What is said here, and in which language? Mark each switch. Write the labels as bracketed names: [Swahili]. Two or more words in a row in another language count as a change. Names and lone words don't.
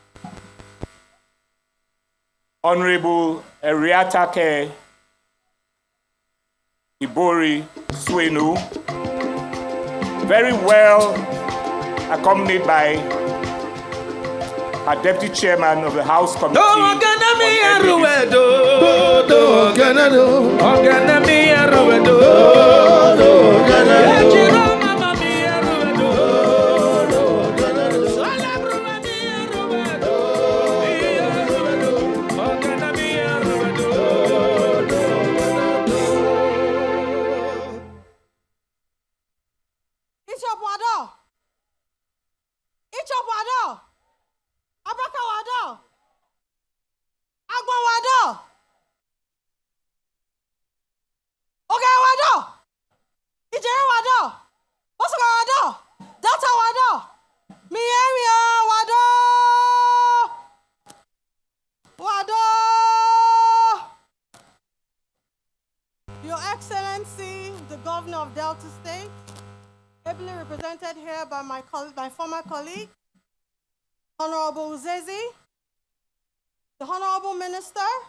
[English] Honorable Abraka Iboriswenu, very well accompanied by our Deputy Chairman of the House Committee on Nddc. [Urhobo] rubedo. Ejiro mama mi rubedo. Sola bruma mi rubedo. Mi rubedo. Okana mi rubedo. Ichop wado. Ichop wado. Abraka wado. Agbo wado. Oge wado. Ijere wado. Osuga wado. Delta wado. Miemia wado. Wado. [English] Your Excellency, the Governor of Delta State, ably represented here by my former colleague, Honorable Uzezi, the Honorable Minister,